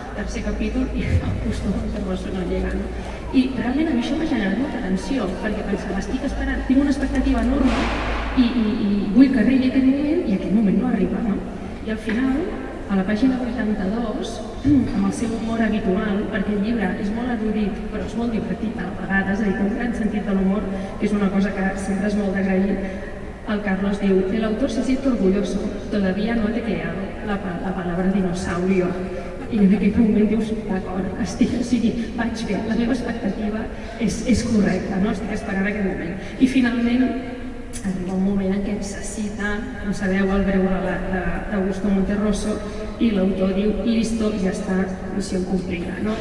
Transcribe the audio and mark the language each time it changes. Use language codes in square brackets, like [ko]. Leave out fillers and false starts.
[ca] Tercer capítol i Augusto Monterroso [es] no llega, [ca] no? I realment a mi això m'ha generat molta tensió, perquè pensava, estic esperant, tinc una expectativa enorme i vull que arribi aquest moment i aquest moment no arriba, no? I al final, a la pàgina 82, amb el seu humor habitual, perquè el llibre és molt erudit però és molt divertit a la vegada, és a dir, té un gran sentit de l'humor, que és una cosa que sempre és molt d'agrair. El Carlos diu, [es] el autor se siente orgulloso, todavía no te creado la palabra dinosaurio. [ca] I en aquest moment dius, d'acord, o sigui, vaig bé, la meva expectativa és correcta, no? Estic esperant aquest moment. I finalment arriba un moment en què se cita, com sabeu, el breu relat d'Augusto Monterroso i l'autor diu, listo, ja està, missió complida, no?